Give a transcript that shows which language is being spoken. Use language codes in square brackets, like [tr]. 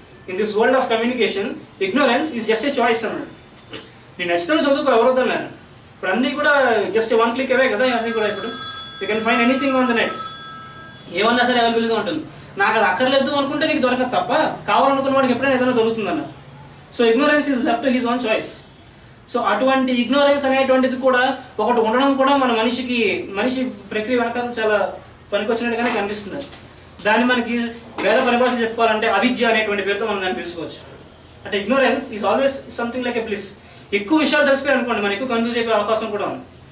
[en] in this world of communication ignorance is just a choice [te] అన్నాడు. నేను నచ్చిన చదువుకో ఎవరొద్దన్నారు. ఇప్పుడు అన్నీ కూడా జస్ట్ 1 click అవే కదా అన్నీ కూడా. [en] ఇప్పుడు you can find anything on the net, [te] ఏమన్నా సరే అవైలబుల్గా ఉంటుంది. నాకు అది అక్కర్లేదు అనుకుంటే నీకు దొరకదు తప్ప, కావాలనుకున్న వాడికి ఎప్పుడైనా ఏదైనా దొరుకుతుందన్న. [en] So ignorance is left to his own choice. [te] So అటువంటి ఇగ్నోరెన్స్ అనేటువంటిది కూడా ఒకటి ఉండడం కూడా మన మనిషి ప్రక్రియ వెనక చాలా పనికొచ్చినట్టుగానే కనిపిస్తుంది. దాన్ని మనకి వేరే పరిభాష చెప్పుకోవాలంటే అవిద్య అనేటువంటి పేరుతో మనం దాన్ని పిలుచుకోవచ్చు. అంటే [en] Ignorance is always something like a bliss. [te] ఎక్కువ విషయాలు తెలిసిపోయి అనుకోండి మనం ఎక్కువ కన్ఫ్యూజ్ అయిపోయే అవకాశం కూడా ఉంది.